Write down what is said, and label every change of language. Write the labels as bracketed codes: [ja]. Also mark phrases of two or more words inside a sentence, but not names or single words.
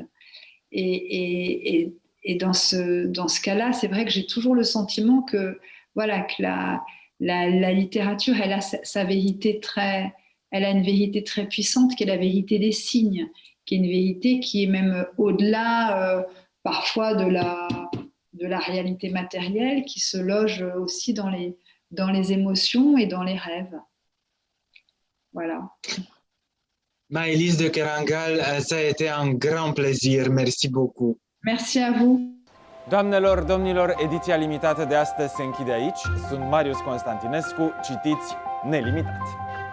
[fr] Et dans ce cas-là, c'est vrai que j'ai toujours le sentiment que, voilà, que la littérature, elle a sa vérité elle a une vérité très puissante qui est la vérité des signes, qui est une vérité qui est même au-delà parfois de la réalité matérielle, qui se loge aussi dans les émotions et dans les rêves. Voilà. Maëlys de Kerangal, ça a été un grand plaisir. Merci beaucoup. Merci à vous. [ro] Doamnelor, domnilor, ediția limitată de astăzi se închide aici. Sunt Marius Constantinescu, citiți nelimitat!